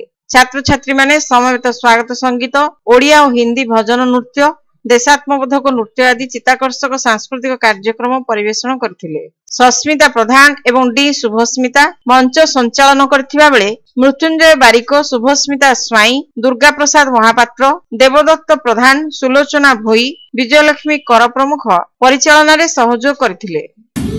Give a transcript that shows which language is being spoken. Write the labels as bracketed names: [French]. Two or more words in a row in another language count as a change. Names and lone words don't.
[Odia] ଛାତ୍ର ଛାତ୍ରୀ ମାନେ ସମବେତ ସ୍ୱାଗତ ସଙ୍ଗୀତ, ଓଡ଼ିଆ ଔର ହିନ୍ଦୀ ଭଜନ ନୃତ୍ୟ, ଦେଶାତ୍ମବୋଧକ ନୃତ୍ୟ ଆଦି ଚିତ୍ତାକର୍ଷକ ସାଂସ୍କୃତିକ କାର୍ଯ୍ୟକ୍ରମ ପରିବେଷଣ କରିଥିଲେ। ସସ୍ମିତା ପ୍ରଧାନ ଏବଂ ଡି ଶୁଭସ୍ମିତା ମଞ୍ଚ ସଞ୍ଚାଳନ କରୁଥିବା ବେଳେ ମୃତ୍ୟୁଞ୍ଜୟ ବାରିକ, ଶୁଭସ୍ମିତା ସ୍ୱାଇଁ, ଦୁର୍ଗା ପ୍ରସାଦ ମହାପାତ୍ର, ଦେବଦତ୍ତ ପ୍ରଧାନ, ସୁଲୋଚନା ଭୋଇ, ବିଜୟଲକ୍ଷ୍ମୀ କର ପ୍ରମୁଖ ପରିଚାଳନ ରେ ସହଯୋଗ କରିଥିଲେ।